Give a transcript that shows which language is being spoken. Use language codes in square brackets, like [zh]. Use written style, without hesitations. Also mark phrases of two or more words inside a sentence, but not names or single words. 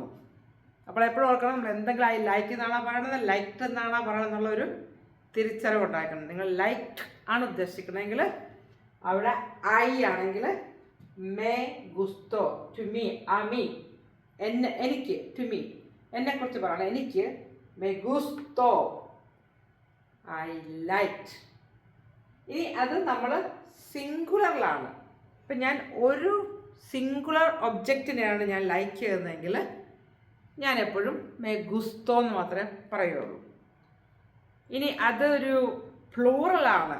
[ml] അപ്പോൾ എപ്പോഴും ഓർക്കണം, നമ്മൾ എന്തെങ്കിലും [en] I like [ml] എന്നാണോ പറയണത്, ലൈക്ട് എന്നാണോ പറയണത് എന്നുള്ളൊരു തിരിച്ചറിവ് ഉണ്ടാക്കണം. നിങ്ങൾ ലൈക്ക് ആണ് ഉദ്ദേശിക്കണമെങ്കിൽ അവിടെ ഐ ആണെങ്കിൽ [es] me gusto, [en] to me, [es] a mí, [ml] എന്നെ, എനിക്ക്, [en] to me, [ml] എന്നെക്കുറിച്ച് പറയണം, എനിക്ക് [es] me gustó, [en] I liked. [ml] ഇനി അത് നമ്മൾ സിംഗുലറിലാണ്. ഇപ്പം ഞാൻ ഒരു സിംഗുലർ ഒബ്ജക്റ്റിനെയാണ് ഞാൻ ലൈക്ക് ചെയ്യുന്നതെങ്കിൽ ഞാൻ എപ്പോഴും [es] me gusto [ml] എന്ന് മാത്രമേ പറയുള്ളൂ. ഇനി അതൊരു പ്ലൂറലാണ്.